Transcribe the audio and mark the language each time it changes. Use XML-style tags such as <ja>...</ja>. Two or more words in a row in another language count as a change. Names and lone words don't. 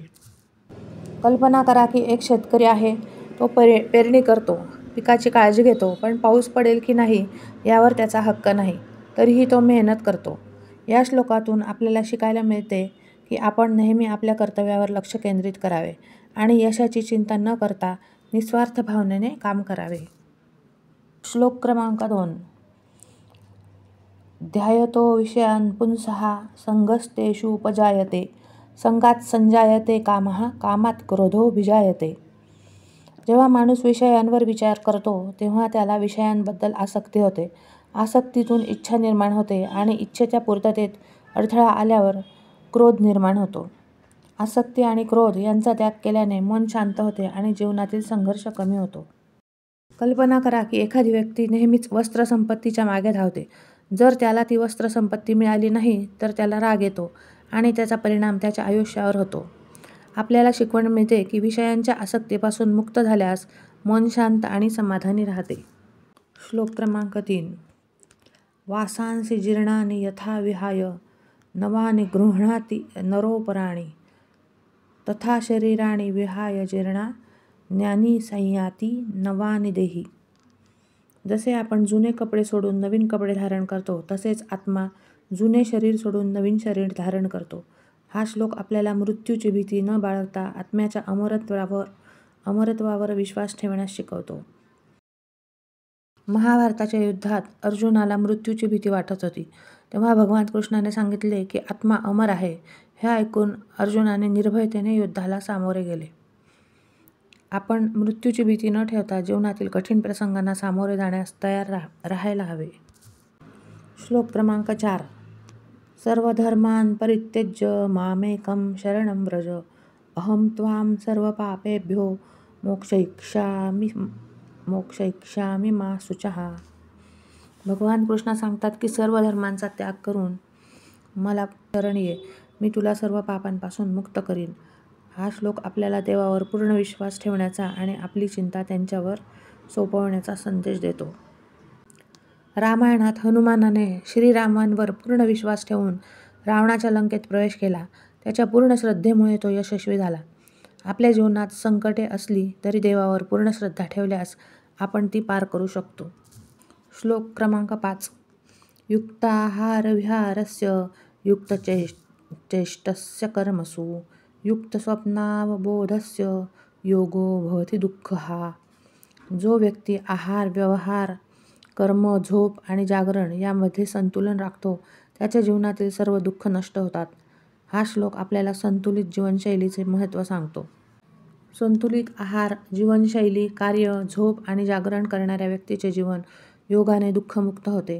<mr>कल्पना करा की एक शेतकरी आहे. तो पेरणी करतो, पिकाची काळजी घेतो, पण पाऊस पडेल की नाही यावर त्याचा हक्क नाही. तरीही तो मेहनत करतो. या श्लोकातून आपल्याला शिकायला मिळते की आपण नेहमी आपल्या कर्तव्यावर लक्ष केंद्रित करावे आणि यशाची चिंता न करता निस्वार्थ भावनेने काम करावे. श्लोक क्रमांक 2.</mr> <sa>ध्यायतो विषयान् पुंसः संगस्तेषु उपजायते संगात संजायते कामः कामात क्रोधोऽभिजायते.</sa> <mr>जेव्हा माणूस विषयांवर विचार करतो तेव्हा त्याला विषयांबद्दल आसक्ती होते. आसक्तीतून इच्छा निर्माण होते आणि इच्छेच्या पूर्ततेत अडथळा आल्यावर क्रोध निर्माण होतो. आसक्ती आणि क्रोध यांचा त्याग केल्याने मन शांत होते आणि जीवनातील संघर्ष कमी होतो. कल्पना करा की एखादी व्यक्ती नेहमीच वस्त्रसंपत्तीच्या मागे धावते. जर त्याला ती वस्त्रसंपत्ती मिळाली नाही तर त्याला राग येतो आणि त्याचा परिणाम त्याच्या आयुष्यावर होतो. आपल्याला शिकवण मिळते की विषयांच्या आसक्तीपासून मुक्त झाल्यास मन शांत आणि समाधानी राहते. श्लोक क्रमांक 3.</mr> <sa>वासांसि जीर्णानि यथा विहाय नवानि गृह्णाति नरोपराणि तथा शरीराणि विहाय जीर्णान्यानि संयाति नवानि देही.</sa> <mr>जसे आपण जुने कपडे सोडून नवीन कपडे धारण करतो, तसेच आत्मा जुने शरीर सोडून नवीन शरीर धारण करतो. हा श्लोक आपल्याला मृत्यूची भीती न बाळगता आत्म्याच्या अमरत्वावर विश्वास ठेवण्यास शिकवतो. महाभारताच्या युद्धात अर्जुनाला मृत्यूची भीती वाटत होती. तेव्हा भगवान कृष्णाने सांगितले की आत्मा अमर आहे. हे ऐकून अर्जुनाने निर्भयतेने युद्धाला सामोरे गेले. आपण मृत्यूची भीती न ठेवता जीवनातील कठीण प्रसंगांना सामोरे जाण्यास तयार राहायला हवे. श्लोक क्रमांक 4.</mr> <sa>सर्वधर्मान् परित्यज्य मामेकं शरणं व्रज अहं त्वां सर्वपापेभ्यो मोक्षयिष्यामि मा शुचः.</sa> <mr>भगवान कृष्ण सांगतात की सर्व धर्मांचा त्याग करून मला शरण ये, मी तुला सर्व पापांपासून मुक्त करीन. हा श्लोक आपल्याला देवावर पूर्ण विश्वास ठेवण्याचा आणि आपली चिंता त्यांच्यावर सोपवण्याचा संदेश देतो. रामायणात हनुमानाने श्रीरामांवर पूर्ण विश्वास ठेवून रावणाच्या लंकेत प्रवेश केला. त्याच्या पूर्ण श्रद्धेमुळे तो यशस्वी झाला. आपल्या जीवनात संकटे असली तरी देवावर पूर्ण श्रद्धा ठेवल्यास आपण ती पार करू शकतो. श्लोक क्रमांक 5.</mr> <sa>युक्ताहारविहारस्य युक्तचेष्टस्य कर्मसु युक्तस्वप्नावबोधस्य योगो भवति दुःखः.</sa> <mr>जो व्यक्ती आहार, व्यवहार, कर्म, झोप आणि जागरण यामध्ये संतुलन राखतो त्याच्या जीवनातील सर्व दुःख नष्ट होतात. हा श्लोक आपल्याला संतुलित जीवनशैलीचे महत्त्व सांगतो. संतुलित आहार, जीवनशैली, कार्य, झोप आणि जागरण करणाऱ्या व्यक्तीचे जीवन योगाने दुःखमुक्त होते.</mr>